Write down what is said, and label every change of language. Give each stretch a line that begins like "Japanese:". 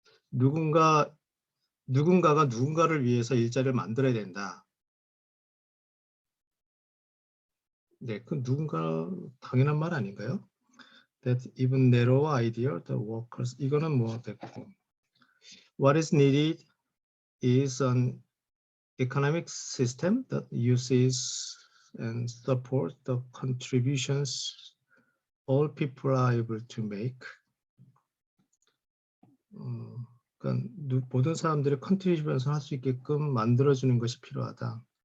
Korean: 누군가가 누군가를 위해서 일자리를 만들어야 된다. 네, 그 누군가 당연한 말 아닌가요?
English: That even narrow idea, the workers.
Korean: 이거는 뭐 됐고.
English: What is needed is an economic system that uses and supports the contributions all people are able to make.
Korean: 그러니까 모든 사람들이 컨트리뷰션을 할 수 있게끔 만들어주는 것이 필요하다.